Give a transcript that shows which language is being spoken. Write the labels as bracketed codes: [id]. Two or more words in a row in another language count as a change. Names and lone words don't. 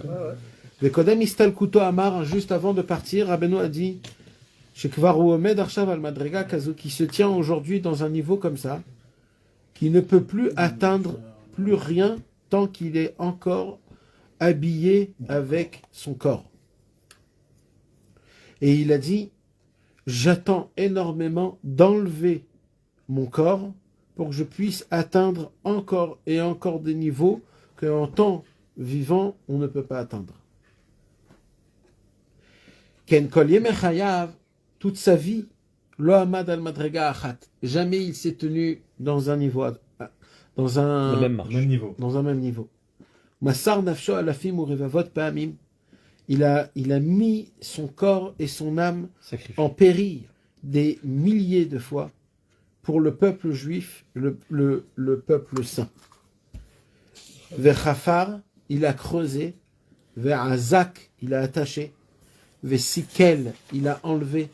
[he] קודם הסתלקותו אמר, [fr] juste avant de partir, Rabbeinu a dit [he] שכבר הוא עומד עכשיו על מדרגה כזו, [fr] qui se tient aujourd'hui dans un niveau comme ça, qui ne peut plus atteindre plus rien tant qu'il est encore habillé avec son corps. Et il a dit j'attends énormément d'enlever mon corps pour que je puisse atteindre encore et encore des niveaux qu'en temps vivant on ne peut pas atteindre. [he] כן כל ימי חייו, [fr] toute sa vie, [he] לא עמד על מדרגה אחת. [fr] Jamais il s'est tenu dans un niveau, dans un Même marche. même niveau. [he] מסר נפשו אלפים ורבבות פעמים. [fr] Il a mis son corps et son âme en péril des milliers de fois pour le peuple juif, le peuple saint. Vechafar, il a creusé. Ve'azak, il a attaché. Vesikel, il a enlevé.